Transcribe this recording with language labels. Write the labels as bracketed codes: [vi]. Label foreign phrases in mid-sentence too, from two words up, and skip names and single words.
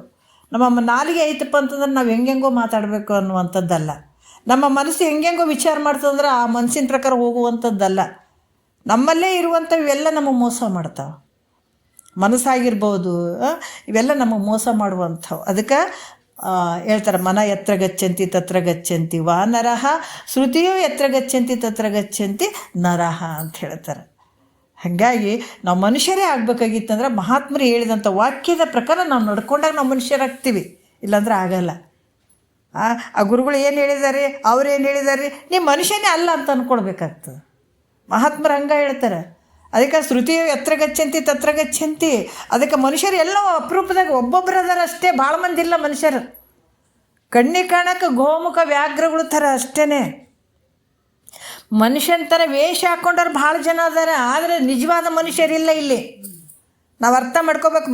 [kn] ನಮ್ಮ ನಾಲಿಗೆ ಐತಪ್ಪ ಅಂತಂದ್ರೆ ನಾವು ಹೆಂಗೆಂಗೋ ಮಾತಾಡಬೇಕು ಅನ್ನುವಂಥದ್ದಲ್ಲ. ನಮ್ಮ ಮನಸ್ಸು ಹೆಂಗೆಂಗೋ ವಿಚಾರ ಮಾಡ್ತದಂದ್ರೆ ಆ ಮನಸ್ಸಿನ ಪ್ರಕಾರ ಹೋಗುವಂಥದ್ದಲ್ಲ. ನಮ್ಮಲ್ಲೇ ಇರುವಂಥ ಇವೆಲ್ಲ ನಮಗೆ ಮೋಸ ಮಾಡ್ತಾವೆ. ಮನಸ್ಸಾಗಿರ್ಬೋದು, ಇವೆಲ್ಲ ನಮಗೆ ಮೋಸ ಮಾಡುವಂಥವು. ಅದಕ್ಕೆ ಹೇಳ್ತಾರೆ, [sa] ಮನ ಎತ್ರ ಗಚ್ಚಂತಿ ತತ್ರ ಗಚ್ಚಂತಿ ವಾನರಹ, ಶ್ರುತಿಯು ಎತ್ರ ಗಚ್ಚಂತಿ ತತ್ರ ಗಚ್ಚಂತಿ ನರಹ [kn] ಅಂತ ಹೇಳ್ತಾರೆ. ಹಾಗಾಗಿ ನಾವು ಮನುಷ್ಯರೇ ಆಗಬೇಕಾಗಿತ್ತಂದ್ರೆ ಮಹಾತ್ಮರು ಹೇಳಿದಂಥ ವಾಕ್ಯದ ಪ್ರಕಾರ ನಾವು ನಡ್ಕೊಂಡಾಗ ನಾವು ಮನುಷ್ಯರಾಗ್ತೀವಿ, ಇಲ್ಲಾಂದ್ರೆ ಆಗಲ್ಲ. ಆ ಗುರುಗಳು ಏನು ಹೇಳಿದ್ದಾರೆ, ಅವ್ರೇನು ಹೇಳಿದ್ದಾರೆ, ನೀವು ಮನುಷ್ಯನೇ ಅಲ್ಲ ಅಂತ ಅಂದ್ಕೊಳ್ಬೇಕಾಗ್ತದೆ. ಮಹಾತ್ಮರು ಹಂಗೆ ಹೇಳ್ತಾರೆ. ಅದಕ್ಕೆ [sa] ಶ್ರುತಿಯು ಎತ್ರ ಗಚ್ಚಂತಿ ತತ್ರ ಗಚ್ಚಂತಿ. [kn] ಅದಕ್ಕೆ ಮನುಷ್ಯರು ಎಲ್ಲೋ ಅಪರೂಪದಾಗ ಒಬ್ಬೊಬ್ಬರು ಅದಾರ ಅಷ್ಟೇ, ಭಾಳ ಮಂದಿ ಇಲ್ಲ ಮನುಷ್ಯರು. ಕಣ್ಣಿಗೆ ಕಾಣಕ್ಕೆ ಗೋಮುಖ ವ್ಯಾಘ್ರಗಳು ಥರ ಅಷ್ಟೇ. ಮನುಷ್ಯನ ಥರ ವೇಷ ಹಾಕ್ಕೊಂಡವ್ರು ಭಾಳ ಜನ ಅದಾರ, ಆದರೆ ನಿಜವಾದ ಮನುಷ್ಯರಿಲ್ಲ ಇಲ್ಲಿ. ನಾವು ಅರ್ಥ ಮಾಡ್ಕೋಬೇಕು.